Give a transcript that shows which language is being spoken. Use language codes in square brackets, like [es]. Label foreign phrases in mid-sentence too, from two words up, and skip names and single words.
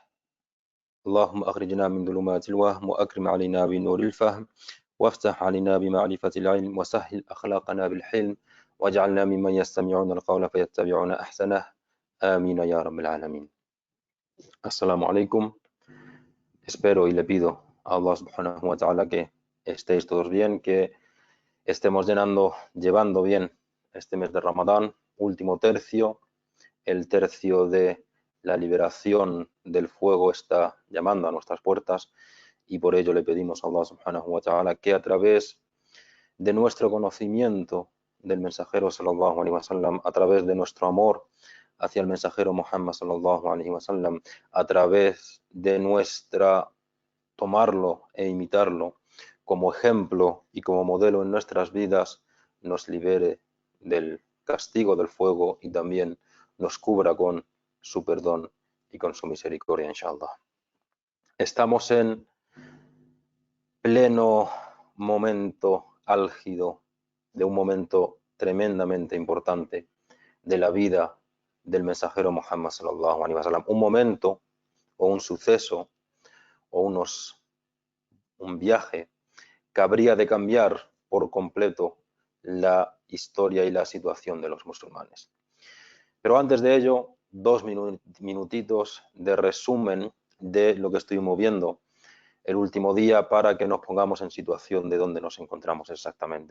[ar] اللهم أخرجنا من ظلمات الوهم وأكرم علينا بنور الفهم وافتح علينا بمعرفة العلم وسهل أخلاقنا بالحلم واجعلنا ممن يستمعون القول فيتبعون أحسنه آمين يا رب العالمين. السلام عليكم. [es] Espero y le pido a [ar] الله سبحانه وتعالى [es] que estéis todos bien, que estemos llevando bien este mes de Ramadán, último tercio, el tercio de la liberación del fuego está llamando a nuestras puertas y por ello le pedimos a [ar] الله سبحانه وتعالى [es] que a través de nuestro conocimiento del mensajero [ar] صلى الله عليه وسلم, [es] a través de nuestro amor hacia el mensajero Muhammad [ar] صلى الله عليه وسلم, [es] a través de tomarlo e imitarlo como ejemplo y como modelo en nuestras vidas, nos libere del castigo del fuego y también nos cubra con su perdón y con su misericordia, inshallah. Estamos en pleno momento álgido de un momento tremendamente importante de la vida del mensajero Muhammad [ar] صلى الله عليه وسلم, [es] un momento o un suceso o un viaje que habría de cambiar por completo la historia y la situación de los musulmanes. Pero antes de ello, dos minutitos de resumen de lo que estuvimos viendo el último día para que nos pongamos en situación de dónde nos encontramos exactamente.